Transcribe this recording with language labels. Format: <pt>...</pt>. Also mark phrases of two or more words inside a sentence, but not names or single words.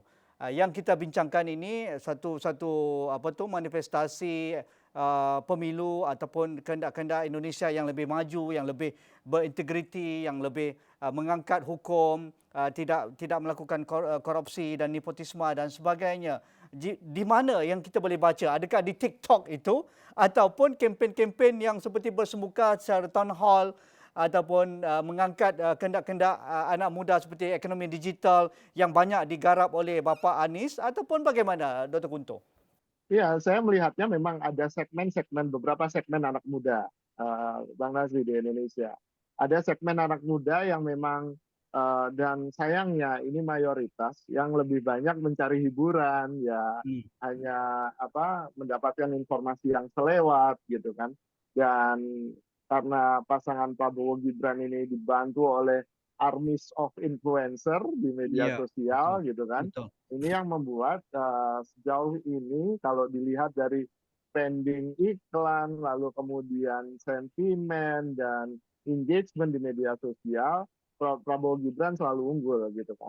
<ms>Yang kita bincangkan ini satu manifestasi pemilu ataupun kehendak-kehendak Indonesia yang lebih maju, yang lebih berintegriti, yang lebih mengangkat hukum, tidak melakukan korupsi dan nepotisme dan sebagainya. Di mana yang kita boleh baca? Adakah di TikTok itu ataupun kempen-kempen yang seperti bersemuka secara</ms> <en>town hall</en> <ms>ataupun mengangkat kehendak-kehendak anak muda seperti ekonomi digital yang banyak digarap oleh Bapa Anies, ataupun bagaimana Dr. Kunto?</ms> <id>Iya, saya melihatnya memang ada segmen-segmen, beberapa segmen anak muda, Bang Nazri, di Indonesia. Ada segmen anak muda yang memang, dan sayangnya ini mayoritas yang lebih banyak mencari hiburan, ya Hmm. hanya mendapatkan informasi yang selewat gitu kan. Dan karena pasangan Prabowo Gibran ini dibantu oleh</id> <en>armies of influencer</en> <id>di media</id> <ms>Iya, betul,</ms> <id>sosial gitu kan,</id> <ms>betul.</ms> <id>ini yang membuat sejauh ini kalau dilihat dari spending iklan, lalu kemudian sentimen dan engagement di media sosial, Prabowo Gibran selalu unggul gitu kan.</id>